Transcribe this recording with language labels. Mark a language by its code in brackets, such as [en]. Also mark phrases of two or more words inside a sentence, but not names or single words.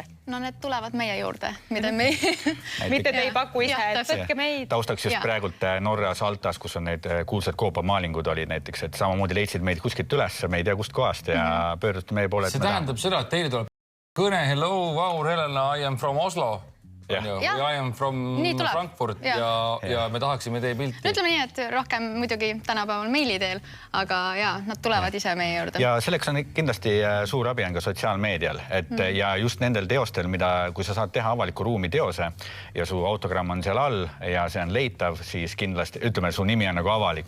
[et] No need tulevad meie juurde. Mitte te ei paku ise, et võtke meid. Taustaks just praegult Norras Altas, kus on need kuulsad koopamaalingud olid näiteks, et samamoodi leidsid meid kuskilt üles, me ei tea kust kohast ja pöördusite meie poole. See tähendab seda, et teile tuleb kõne, hello, Vahur, Helena, [en] I am from Oslo. I am from Frankfurt [et] ja me tahaksime teie pilti. Ütleme nii, et rohkem muidugi tänapäeval meili teel, aga nad tulevad ise meie juurde. Ja selleks on kindlasti suur abi on ka sotsiaalmeedial ja just nendel teostel, mida kui sa saad teha avaliku ruumi teose ja su autogramm on seal all ja see on leitav, siis kindlasti, ütleme, su nimi on nagu avalik.